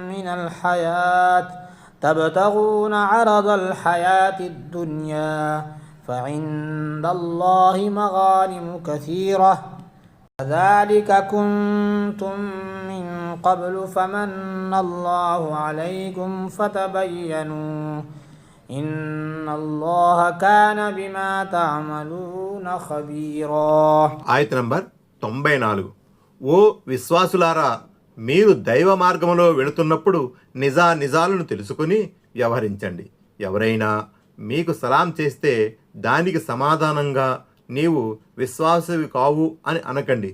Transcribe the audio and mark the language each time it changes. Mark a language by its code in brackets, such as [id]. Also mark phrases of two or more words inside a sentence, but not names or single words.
[ar] عرض الحياة الدنيا فعند الله مغانم كثيرة كذلك كنتم من قبل فمن الله عليكم فتبينوا إن الله كان بما تعملون خبيرا. [te] ఆయత నంబర్ 94. ఓ విశ్వాసులారా, మీరు దైవ మార్గంలో వెళుతున్నప్పుడు నిజాలను తెలుసుకుని వ్యవహరించండి. ఎవరైనా మీకు సలాం చేస్తే దానికి సమాధానంగా నీవు విశ్వాసవి కావు అని అనకండి.